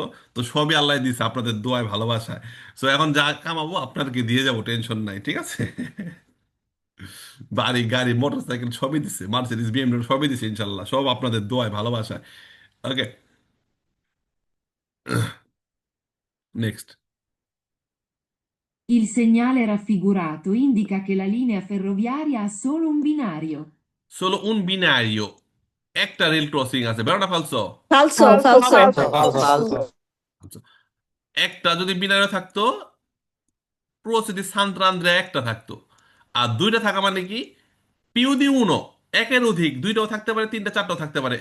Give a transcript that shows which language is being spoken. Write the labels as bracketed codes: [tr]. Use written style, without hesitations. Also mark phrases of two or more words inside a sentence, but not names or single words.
[bn] তো সবই আল্লাহ দিছে আপনাদের দোয়ায় ভালোবাসায়। সো এখন যা কামাবো আপনাদেরকে দিয়ে যাবো, টেনশন নাই, ঠিক আছে? বাড়ি গাড়ি মোটর সাইকেল সবই দিছে, মার্সিডিজ বিএমডব্লিউ সবই দিছে ইনশাল্লাহ, সব আপনাদের দোয়ায় ভালোবাসায়। ওকে, নেক্সট। [it] Il segnale raffigurato indica che la linea ferroviaria ha solo un binario. Solo un binario, [bn] একটা রেল ক্রসিং আছে, বেরোটা ফালসো। [it] ফালসো [bn] একটা যদি বিনারে থাকতো, প্রসিদি সান্ত্রান্দ্রে একটা থাকতো। আর দুইটা থাকা মানে কি, [it] più di uno, [bn] একের অধিক, দুইটাও থাকতে পারে, তিনটা চারটাও থাকতে পারে।